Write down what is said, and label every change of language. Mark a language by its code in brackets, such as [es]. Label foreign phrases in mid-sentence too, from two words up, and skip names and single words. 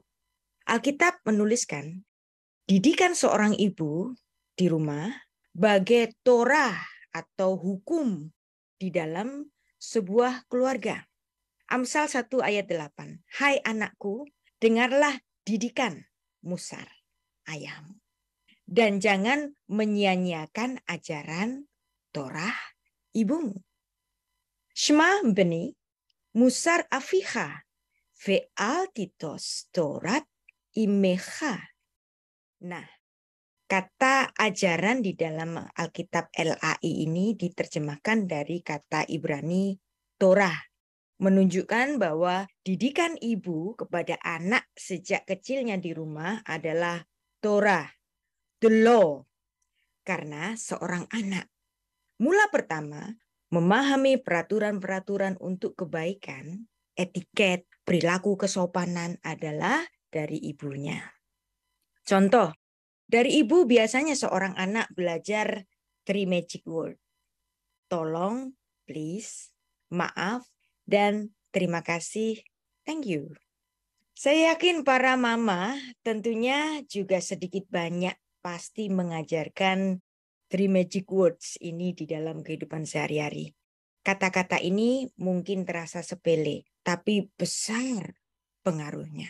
[id] Alkitab menuliskan, didikan seorang ibu di rumah bagai Torah atau hukum di dalam sebuah keluarga. Amsal 1 ayat 8. Hai anakku, dengarlah didikan Musar, ayahmu. Dan jangan menyia-nyiakan ajaran Torah ibumu. [he] שמע בני מוסר אביך ואל תטוש תורת אמך. [id] Nah, kata ajaran di dalam Alkitab LAI ini diterjemahkan dari kata Ibrani Torah, menunjukkan bahwa didikan ibu kepada anak sejak kecilnya di rumah adalah Torah, [en] the law. [id] Karena seorang anak mula pertama memahami peraturan-peraturan untuk kebaikan, etiket, perilaku kesopanan adalah dari ibunya. Contoh, dari ibu biasanya seorang anak belajar 3 [en] magic word. [id] Tolong, please, maaf, dan terima kasih, [en] thank you. [id] Saya yakin para mama tentunya juga sedikit banyak pasti mengajarkan 3 [en] magic words [id] ini di dalam kehidupan sehari-hari. Kata-kata ini mungkin terasa sepele, tapi besar pengaruhnya.